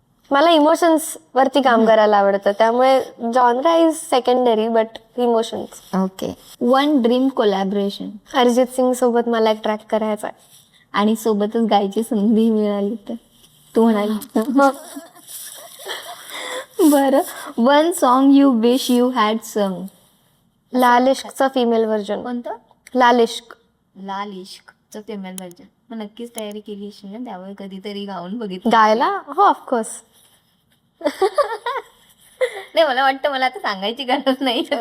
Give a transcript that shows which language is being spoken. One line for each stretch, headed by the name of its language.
Marathi: मला इमोशन्स वरती काम करायला आवडतं त्यामुळे
English: Genre is secondary but emotions. Okay. One dream collaboration?
Marathi: Arijit Singh सोबत मला एक ट्रॅक करायचा आहे आणि सोबतच गायची संधी मिळाली तर तू म्हणाली.
English: बरं, one song you wish you had sung?
Marathi: लाल इश्कचं फिमेल व्हर्जन. कोणतं? लाल इश्क. लाल इश्कचं फिमेल व्हर्जन. मग नक्कीच तयारी केली असेल ना, त्यामुळे कधीतरी गाऊन बघितलं गायला? हो ऑफकोर्स. नाही, मला वाटतं मला आता सांगायची गरज नाही.